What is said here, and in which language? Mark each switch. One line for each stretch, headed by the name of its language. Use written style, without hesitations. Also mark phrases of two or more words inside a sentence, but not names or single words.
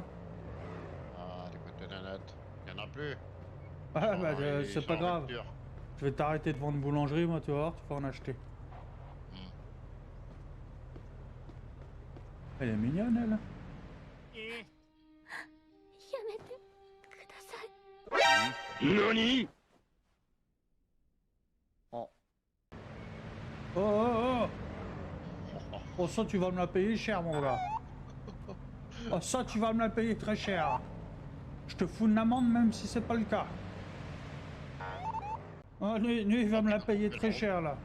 French: Ah, des côtés de notes. Y'en a plus. Ah bah Ils c'est sont pas en grave. rupture. Je vais t'arrêter de vendre boulangerie, moi, tu vas voir, tu vas en acheter. Elle est mignonne, elle.
Japanese: やめてください。何
French: Oh oh oh oh, ça tu vas me la payer cher mon gars. Oh ça tu vas me la payer très cher. Je te fous une amende même si c'est pas le cas. Oh, lui il va me la payer très cher là.